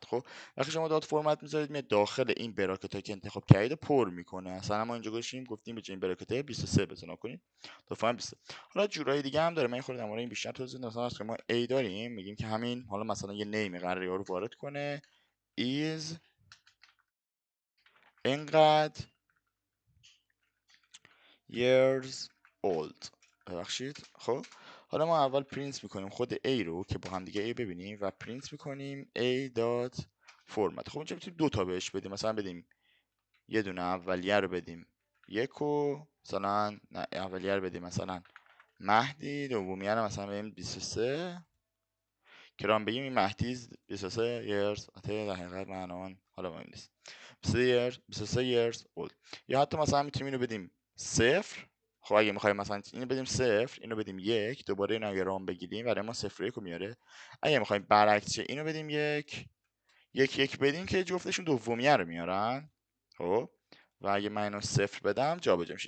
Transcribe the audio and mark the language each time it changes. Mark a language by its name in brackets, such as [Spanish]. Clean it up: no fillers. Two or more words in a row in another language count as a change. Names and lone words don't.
[Persian] خب وقتی شما [English] dot format [Persian] میذارید میاد داخل این براکت که انتخاب کردید پر میکنه. اصلا ما اینجا گفتیم به این براکت 23 بزنا کنید تا فرمت 23. حالا جورای دیگه هم داره، من خورده در مورد این بیشتر توضیح میدم. مثلا ما ای داریم میگیم که همین حالا مثلا یه نیم قراره رو وارد کنه is اینقدر [English] years old. [Persian] ببخشید. خب حالا ما اول پرینت میکنیم خود A رو که با هم دیگه A ببینیم و پرینت میکنیم [English] A dot format. [Persian] خب اینجا میتونیم دو تا بهش بدیم، مثلا بدیم یه دونه اولیه رو بدیم یکو مثلا، نه اولیه رو بدیم مثلا مهدی، دومیه رو مثلا بدیم 23 که رام بگیم این مهدی 23 years در حقیقت معنان حالا مهم نیست 23 [English] years old. [Persian] یا حتی مثلا میتونیم اینو بدیم 0. خب اگه میخوایم مثلا اینو بدیم 0 اینو بدیم 1 دوباره اینو اگه رام بگیریم برای ما 0 1 رو میاره. اگه میخوایم برعکس شه اینو بدیم 1 بدیم که جفتشون دومیه رو میارن. خب و اگه من اینو 0 بدم جابجا میشه.